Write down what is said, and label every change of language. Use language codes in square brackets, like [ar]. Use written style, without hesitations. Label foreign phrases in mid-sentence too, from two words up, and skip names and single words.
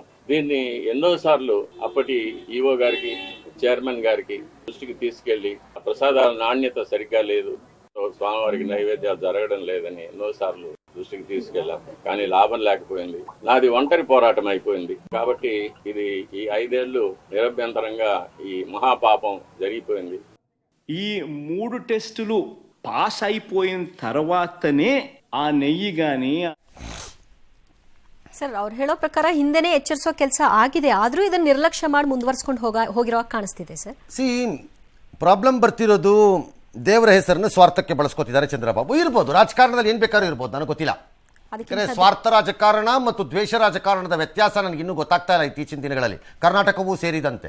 [te] దీన్ని ఎన్నోసార్లు అప్పటి ఈఓ గారికి, చైర్మన్ గారికి దృష్టికి తీసుకెళ్లి ప్రసాదాల నాణ్యత సరిగ్గా లేదు, స్వామివారికి నైవేద్యాలు జరగడం లేదని ఎన్నోసార్లు దృష్టికి తీసుకెళ్లాం. కానీ లాభం లేకపోయింది. నాది ఒంటరి పోరాటం అయిపోయింది. కాబట్టి ఇది ఈ 5 ఏళ్లు నిరభ్యంతరంగా ఈ మహాపాపం జరిగిపోయింది. ఈ 3 టెస్టులు పాస్ అయిపోయిన తర్వాతనే ఆ నెయ్యి గాని. [kn] ಸರ್, ಅವ್ರು ಹೇಳೋ ಪ್ರಕಾರ ಹಿಂದೆನೇ ಎಚ್ಚರಿಸೋ ಕೆಲಸ ಆಗಿದೆ, ಆದ್ರೂ ಇದನ್ನ ನಿರ್ಲಕ್ಷ್ಯ ಮಾಡಿ ಮುಂದುವರಿಸಿಕೊಂಡು ಹೋಗಿರೋ ಕಾಣಿಸ್ತಿದೆ ಸರ್. ಪ್ರಾಬ್ಲಮ್ ಬರ್ತಿರೋದು ದೇವರ ಹೆಸರನ್ನು ಸ್ವಾರ್ಥಕ್ಕೆ ಬಳಸ್ಕೊತಿದ್ದಾರೆ ಚಂದ್ರಬಾಬು. ಇರ್ಬೋದು, ರಾಜಕಾರಣದಲ್ಲಿ ಏನು ಬೇಕಾದ್ರೂ ಇರ್ಬೋದು, ನನಗೆ ಗೊತ್ತಿಲ್ಲ. ಸ್ವಾರ್ಥ ರಾಜಕಾರಣ ಮತ್ತು ದ್ವೇಷ ರಾಜಕಾರಣದ ವ್ಯತ್ಯಾಸ ನನಗೆ ಇನ್ನೂ ಗೊತ್ತಾಗ್ತಾ ಇಲ್ಲ ಇತ್ತೀಚಿನ ದಿನಗಳಲ್ಲಿ, ಕರ್ನಾಟಕವೂ ಸೇರಿದಂತೆ.